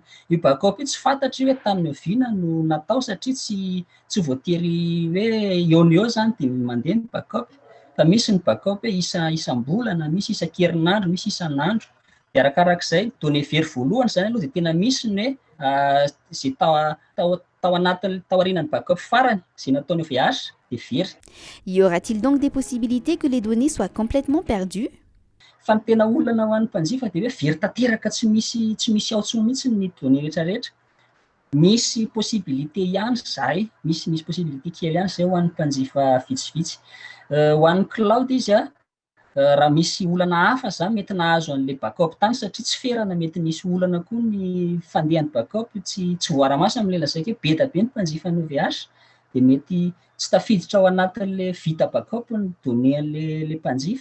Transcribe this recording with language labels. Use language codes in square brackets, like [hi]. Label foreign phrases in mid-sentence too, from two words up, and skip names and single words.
[mg] Io backup io tsy fantatry hoe tamin'ny oviana no natao satria tsy voatery hoe eo zany dia mandeha ny backup. Fa misy ny backup hoe isam-bolana, misy isan-kerinandro, misy isan'andro. Dia arakarak'izay données very voalohany zany aloha dia tena misy ny hoe izay tao anatin'ny tao aorian'ny backup farany izay nataony OVH dia very. [fr] Y aura-t-il donc des possibilités que les données soient complètement perdues? [mg] Fa ny tena olana ho an'ny mpanjifa dia hoe very tanteraka tsy misy ao intsony mihitsy ny données rehetrarehetra. Misy possibilité ihany zay, misy possibilité kely ihany zay ho an'ny mpanjifa vitsivitsy. Ho an'ny cloud izy raha misy olana hafa zany mety nahazo an'ilay backup tany satria tsy ferana mety nisy olana koa ny fandehan'ny backup tsy voara-maso amin'ilay lazaika hoe be da be ny mpanjifa ny OVH dia mety tsy tafiditra ao anatin'ilay vita backup ny données an'ilay mpanjifa.